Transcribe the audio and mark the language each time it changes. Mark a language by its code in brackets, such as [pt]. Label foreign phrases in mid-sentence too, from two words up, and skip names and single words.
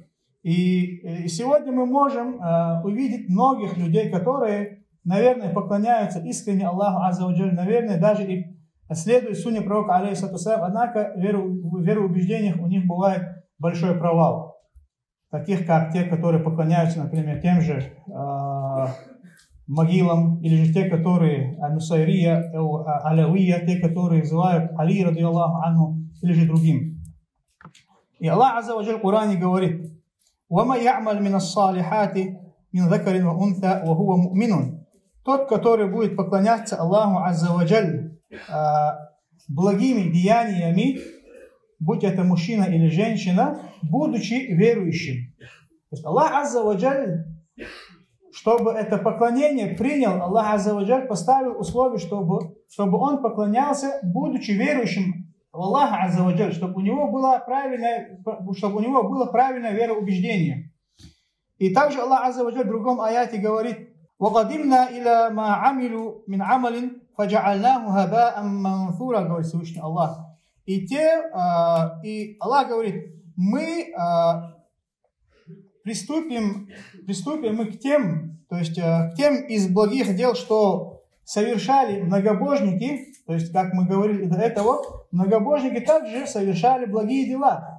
[ru] И сегодня мы можем увидеть многих людей, которые, наверное, поклоняются искренне Аллаху [ar] عز وجل, [ru] наверное, даже и следуют сунне пророка, [ar] عليه الصلاة والسلام, [ru] однако в вероубеждениях у них бывает большой провал. Таких, как те, которые поклоняются, например, тем же могилам, или же те, которые Нусайрия, Алявия, те, которые взывают Али, [ar] رضي الله عنه, [ru] или же другим. И Аллах [ar] عز وجل [ru] в Коране говорит: [ar] «وما يعمل من الصالحات من ذكر وأنثى وهو مؤمن». [ru] Тот, который будет поклоняться Аллаху [ar] عز وجل [ru] благими деяниями, будь это мужчина или женщина, будучи верующим. То есть Аллах [ar] عز وجل, [ru] чтобы это поклонение принял, Аллах [ar] عز وجل [ru] поставил условие, чтобы он поклонялся, будучи верующим в Аллаха [ar] عز وجل, [ru] чтобы у него было правильное вероубеждение. И также Аллах [ar] عز وجل [ru] в другом аяте говорит: [ar] وَقَدِمْنَا إِلَى مَا عَمِلُوا مِنْ عَمَلٍ فَجَعَلْنَاهُ هَبَاءً مَنْثُورًا, [ru] говорит Всевышний Аллах. И Аллах говорит: мы приступим мы к тем, то есть к тем из благих дел, что совершали многобожники, то есть, как мы говорили до этого, многобожники также совершали благие дела.